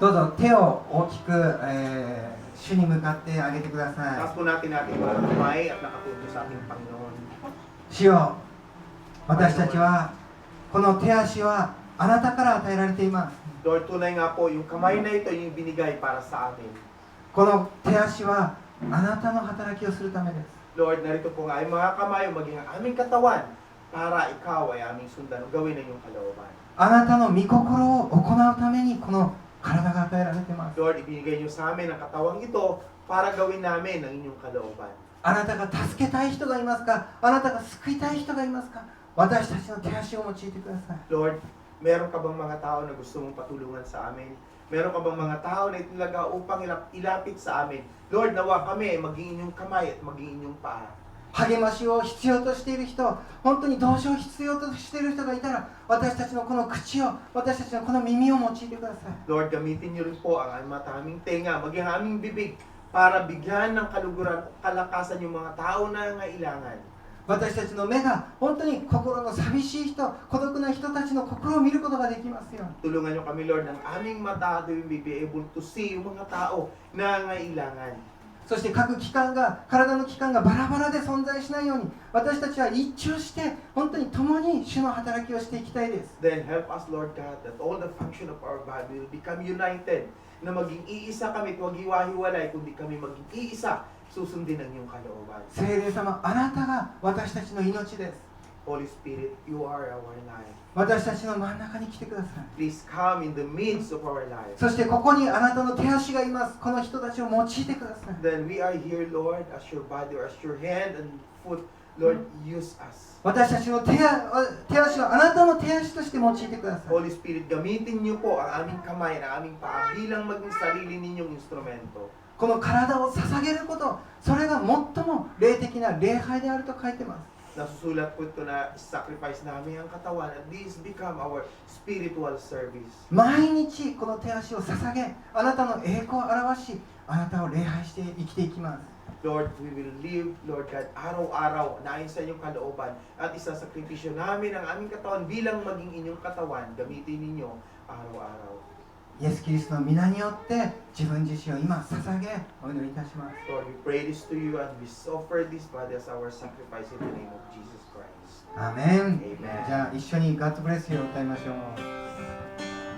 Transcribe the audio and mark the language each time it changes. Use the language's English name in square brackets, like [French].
[Japanese] どうぞ手を大きく、主に向かってあげてくださ [Filipino] Taas po natin ating mga kamay at nakapunto sa ating Panginoon. [Japanese] い。主よ、私たちはこの手足はあなたから与えられています。 [Filipino] Lord, tunay nga po, yung kamay na ito yung binigay para sa atin. [Japanese] この手足はあなたの働きをするためです。 [Filipino] Lord, narito po nga ay mga kamay o maging ang aming katawan para ikaw ay aming sundan o gawin ang iyong kalooban. [Japanese] あなたの御心を行うためにこの体が与えられています。 [Filipino] Lord, ibinigay niyo sa amin ang katawang ito para gawin namin ang inyong kalooban. [Japanese] あなたが助けたい人がいますか？あなたが救いたい人がいますか？私たちの手足を用いてください。 [Filipino] Lord, meron ka bang mga tao na gusto mong patulungan sa amin? Meron ka bang mga tao na itulaga upang ilapit sa amin? Lord, nawa kami maging inyong kamay at maging inyong paa. [Japanese] 励ましを必要としている人、本当に同情を必要としている人がいたら、私たちのこの口を、私たちのこの耳を用いてください。 [Filipino] Lord, gamitin niyo rin po ang aming tenga, maging aming bibig para bigyan ng kaluguran o kalakasan yung mga tao na nangailangan. [Japanese] 私たちの目が本当に心の寂しい人、孤独な人たちの心を見ることができますように。 [Filipino] Tulungan niyo kami, Lord, ng aming mata at [English] we be able to see [Filipino] yung mga tao na nangailangan. [Japanese] そして各器官が、体の器官がバラバラで存在しないように、私たちは一致をして、本当に共に主の働きをしていきたいです。 [English] Then help us, Lord God, that all the function of our body will become united, [Filipino] na maging iisa kami at huwag hiwa-hiwalay, kundi kami maging iisa, susundin ang iyong kalooban. [Japanese] 聖霊様、あなたが私たちの命です。 [English] Holy Spirit, you are our life. [Japanese] 私たちの真ん中に来てください。 [English] Please come in the midst of our lives. [Japanese] そしてここにあなたの手足がいます。この人たちを用いてください。 [English] Then we are here, Lord, as your body or as your hand and foot. Lord, use us. [Japanese] 私たちの手足をあなたの手足として用いてください。 [Filipino] Holy Spirit, gamitin niyo po ang aming kamay at ang aming paa bilang maging sarili ninyong instrumento. [Japanese] この体を捧げること、それが最も霊的な礼拝であると書いてます。 [Filipino] Nasusulat po ito na sacrifice namin ang katawan [English] and these become our spiritual service. [Japanese] 毎日この手足を捧げ、あなたの栄光を表し、あなたを礼拝して生きていきます。 [Filipino] Lord, [English] we will live, [Filipino] Lord God, araw-araw na ayon sa inyong kalooban at isasakripisyo namin ang aming katawan bilang maging inyong katawan, gamitin ninyo araw-araw. [Japanese] イエス・キリストの皆によって自分自身を今捧げお祈りいたします。 [English] Lord, we pray this to you and we offer this body as our sacrifice in the name of Jesus Christ. [Japanese] アーメン。 [English] Amen. [Japanese] じゃあ一緒に [English] God bless you [Japanese] を歌いましょう。